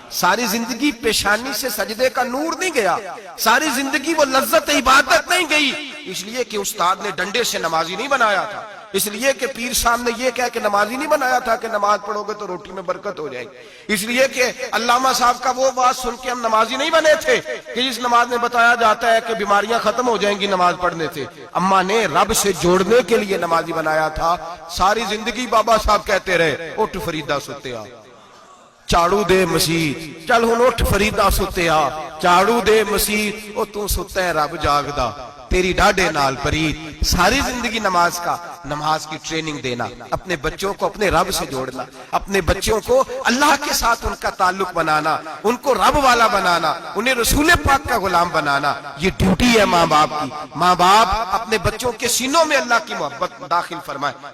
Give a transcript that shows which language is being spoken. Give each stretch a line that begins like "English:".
Urdu: ساری زندگی پیشانی سے سجدے کا نور نہیں گیا، ساری زندگی وہ لذت عبادت نہیں گئی، اس لیے کہ استاد نے ڈنڈے سے نمازی نہیں بنایا تھا، اس لیے کہ پیر صاحب نے یہ کہہ کہ نمازی نہیں بنایا تھا کہ نماز پڑھو گے تو روٹی میں برکت ہو جائے گی، اس لیے کہ علامہ صاحب کا وہ بات سن کے ہم نمازی نہیں بنے تھے کہ اس نماز میں بتایا جاتا ہے کہ بیماریاں ختم ہو جائیں گی نماز پڑھنے سے. اماں نے رب سے جوڑنے کے لیے نمازی بنایا تھا.
Punjabi: ساری زندگی بابا صاحب کہتے رہے اٹھ فریدہ ستیا چاڑو دے مسیح، چل ہن اٹھ فریدہ ستیا چاڑو دے مسیح، او تو ستا ہے رب جاگدا تیری ڈاڈے نال پرید.
Urdu: ساری زندگی نماز کی ٹریننگ دینا، اپنے بچوں کو اپنے رب سے جوڑنا، اپنے بچوں کو اللہ کے ساتھ ان کا تعلق بنانا، ان کو رب والا بنانا، انہیں رسول پاک کا غلام بنانا، یہ ڈیوٹی ہے ماں باپ کی. ماں باپ اپنے بچوں کے سینوں میں اللہ کی محبت داخل فرمائے.